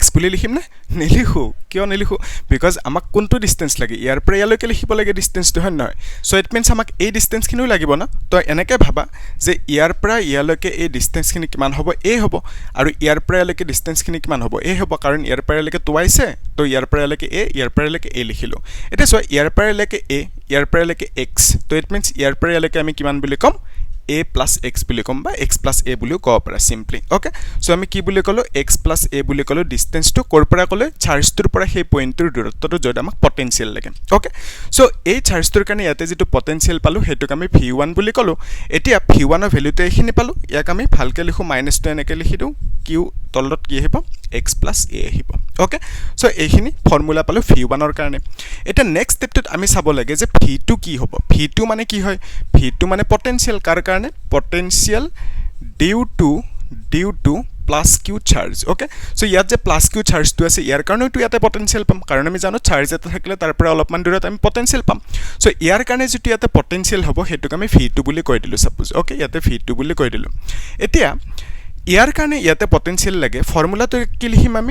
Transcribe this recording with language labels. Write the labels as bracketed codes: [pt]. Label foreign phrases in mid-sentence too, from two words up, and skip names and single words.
[as] বুলি লিখিম না নিলিখো কিয় নিলিখো বিকজ আমাক কোনটো ডিসটেন্স লাগে ইয়াৰ পৰা ইয়ালৈকে লিখিব লাগে ডিসটেন্সটো হয় নহয় [en] so it means [as] আমাক এই ডিসটেন্সখিনিও লাগিব না তো এনেকে ভাবা যে ইয়াৰ পৰা ইয়ালৈকে এই ডিসটেন্সখিনি কিমান হ'ব a হ'ব আৰু ইয়াৰ পৰা ইয়ালৈকে ডিসটেন্সখিনি কিমান হ'ব a হ'ব কাৰণ ইয়াৰ পৰা ইয়ালৈকে টুৱাইছে তো ইয়াৰ পৰা ইয়ালৈকে a ইয়াৰ পৰা ইয়ালৈকে a লিখিলো এটা সো ইয়াৰ পৰা ইয়ালৈকে a ইয়াৰ পৰা ইয়ালৈকে x তো [en] it means [as] ইয়াৰ পৰা ইয়ালৈকে আমি কিমান বুলি কম [en] a plus x [as] বুলি কম বা [en] x plus a [as] বুলিও ক'ব পাৰা [en] simply okay so [as] আমি কি বুলি ক'লো [en] x plus a [as] বুলি ক'লো distance টো কৰ পৰা ক'লে চাৰ্জ টোৰ পৰা সেই পইণ্টৰ দূৰত্বটো য'ত আমাক পটেনশিয়াল লাগে [en] okay so [as] এই চাৰ্জ টোৰ কাৰণে ইয়াতে যেটো পটেনশিয়াল পালো হেতুক আমি v1 বুলি ক'লো এতিয়া v1 ৰ ভ্যালুটো এখিনি পালো ইয়াক আমি ভালকে লিখো - 2 এনেকে লিখি দিও q তলত কি আহিব [en] x plus a [as] আহিব [en] okay so [as] এইখিনি ফৰ্মুলা পালো v1 ৰ কাৰণে এটা নেক্সট স্টেপটোত আমি চাব লাগে যে v2 কি হ'ব v2 মানে কি হয় v2 মানে পটেনশিয়াল কাৰ কাৰণে পটেনশিয়াল [en] due to plus q charge okay so [as] ইয়াত যে [en] plus q charge [as] টো আছে ইয়াৰ কাৰণে তো ইয়াতে পটেনশিয়াল পাম কাৰণ আমি জানো চাৰ্জ এটা থাকিলে তাৰ পৰা অলপমান দূৰত আমি পটেনশিয়াল পাম so ইয়াৰ কাৰণে যেটো ইয়াতে পটেনশিয়াল হ'ব হেতুক আমি v2 বুলি কৈ দিলো [en] suppose okay [as] ইয়াতে v2 বুলি কৈ দিলো এতিয়া ইয়াৰ কাৰণে ইয়াতে পটেনশিয়াল লাগে ফৰ্মুলাটো কি লিখিম আমি